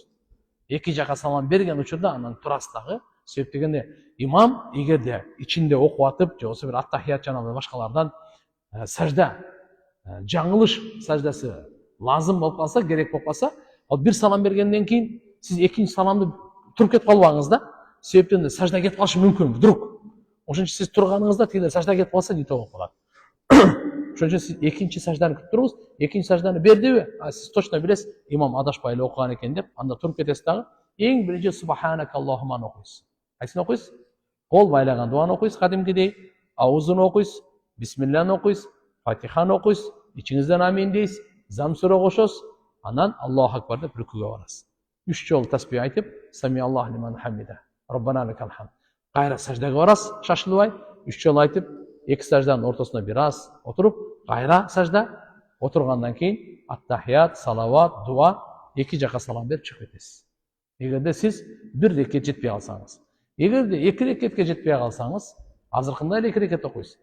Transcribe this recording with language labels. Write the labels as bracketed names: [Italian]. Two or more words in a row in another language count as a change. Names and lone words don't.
[Kyrgyz] Эки жака салам берген учурда анан турасыз дагы. Себеп дегенде имам эгерде ичинде окуп атып, же болбосо бир ат-тахият жана башкалардан сажда, жаңылыш саждасы лазым болуп калса, керек болуп калса, ал бир салам бергенден кийин siz ikinci salamды туруп кетип калбаңыз да. Себептен де саждаға кетип калышы мүмкүн вдруг. Ошон үчүн сиз турганыңызда тигилер саждаға кетип калса не болуп калат. Ошон үчүн сиз экинчи сажданы күтүп туруңуз. Экинчи сажданы бердиби? Сиз точно билесиз, имам адашпай эле окуган экен деп, анда туруп кетесиз дагы. Эң биринчи субханакаллахуманы окуйсуз. Кайсыны окуйсуз? Кол байлаган дуаны окуйсуз кадимкидей, аузун окуйсуз, бисмилланы окуйсуз, фатиханы окуйсуз, ичиңизден амин дейсиз, зам сүрө кошосуз, анан Аллаху акбар деп рүкүгө барасыз. 3 жолу тасбих айтып, [Arabic] سمع الله لمن حمده، ربنا لك الحمد. [Kyrgyz] Кайра саждага барасыз, шашылбай, 3 жолу айтып, эки сажданын ортосуна бир аз отуруп, кайра сажда, отургандан кийин аттахият, салават, дуа, эки жака салам берип чыгып кетесиз. Эгерде сиз бир рекет жетпей калсаңыз, эгерде эки рекетке жетпей калсаңыз, азыркындай эле эки рекет окуйсуз.